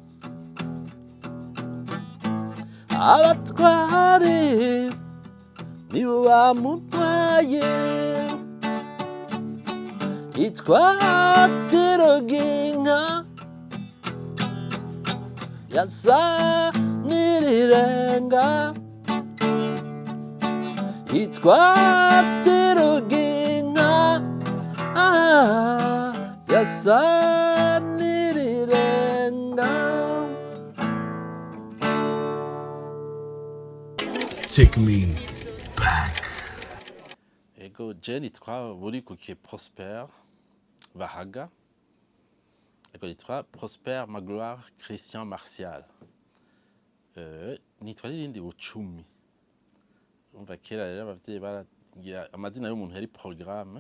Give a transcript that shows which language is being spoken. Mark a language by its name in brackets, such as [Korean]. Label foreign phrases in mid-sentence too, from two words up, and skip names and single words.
[Rundi] Abatware nibo bamutwaye, yitwa Teroginka, yasa n'irirenga. Yitwa Teroginka, yasa n'irirenga. [English] Take me back. [Rundi] Ego Jenny nitwa Burikukiye Prosper Bahaga. Ego nitwa Prosper Magloire Christian Martial. Nitwa n'irindi Bucumi. Umva kera rero abavyeyi baragira amazina y'umuntu yari programme.